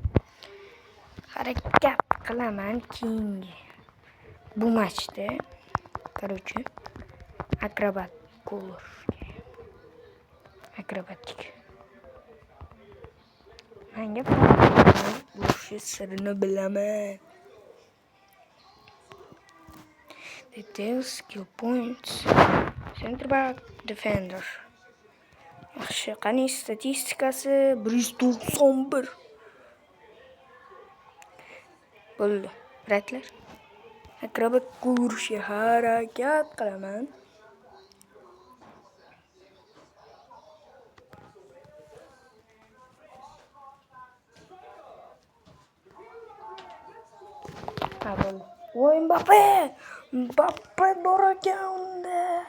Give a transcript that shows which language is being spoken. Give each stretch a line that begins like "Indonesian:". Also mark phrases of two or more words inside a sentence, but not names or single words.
Uzbek: Harakat qilaman keyingi bu matchda. Короче, akrobat gol. Akrobatik. Menga bu sirini bilaman.
English: Details, skill points, center back, defender.
Uzbek: Yaxshi, qani statistikasi 191. Bo'ldi. Bratlar. Akrobat ko'rishga harakat qilaman. Voy Mbappe bor ekan unda.